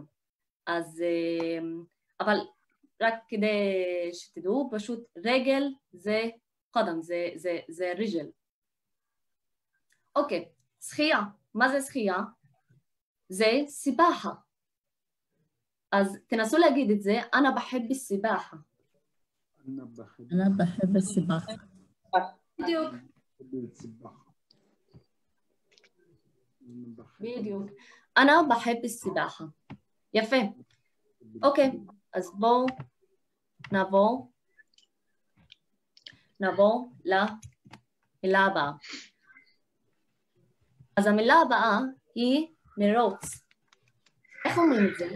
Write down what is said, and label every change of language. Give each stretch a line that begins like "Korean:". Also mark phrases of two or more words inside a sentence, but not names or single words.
Hebrew: אז, אבל רק כדי שתדעו, פשוט רגל זה קדם, זה רגל. אוקיי, שחייה. מה זה שחייה? זה סיבחה. אז תנסו להגיד את זה,
Arabic: أنا بحب بسباحة. أنا بحب السباحة.
Hebrew: בדיוק. בדיוק.
Arabic: أنا بحب السباحة.
Hebrew: יפה. אוקיי, אז בואו נעבור למילה הבאה. אז המילה הבאה היא מרוץ. איך אומרים את זה?